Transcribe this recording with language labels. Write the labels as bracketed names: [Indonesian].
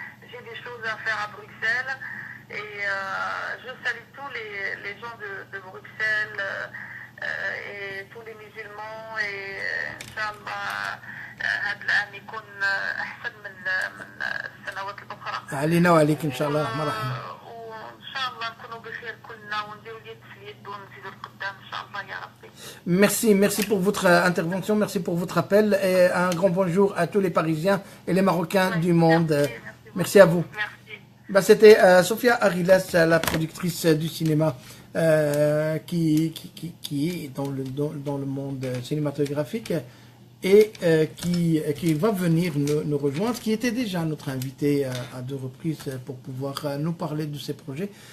[French] j'ai des choses à faire à Bruxelles. Et je salue tous les gens de Bruxelles et tous les musulmans. [Arabic] Et Inch'Allah, هذا العام يكون أحسن من السنوات الأخرى. علينا وعليك إن شاء الله الرحمن الرحيم. وإن شاء الله نكونوا بخير كلنا ونديروا اليد في اليد ونزيدوا لقدام إن شاء الله يا ربي. [French] Merci pour votre intervention, merci pour votre appel et un grand bonjour à tous les Parisiens et les Marocains du monde. Merci à vous. Merci. C'était Sophia Arilas, la productrice du cinéma qui est dans le monde cinématographique et qui va venir nous rejoindre, qui était déjà notre invitée à 2 reprises pour pouvoir nous parler de ses projets.